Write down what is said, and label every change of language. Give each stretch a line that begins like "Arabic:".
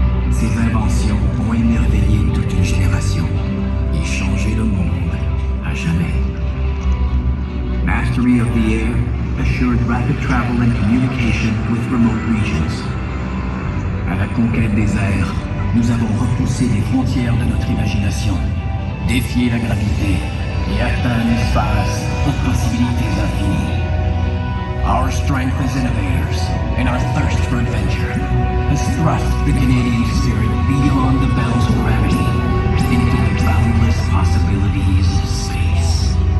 French: Ces inventions ont émerveillé toute une génération et changé le monde à jamais.
English: Mastery of the air assured rapid travel and communication with remote regions.
French: À la conquête des airs, nous avons repoussé les frontières de notre imagination, défié la gravité et atteint l'espace aux possibilités infinies.
English: Our strength as innovators and our thirst for adventure has thrust the Canadian spirit beyond the bounds of gravity into the boundless possibilities of space.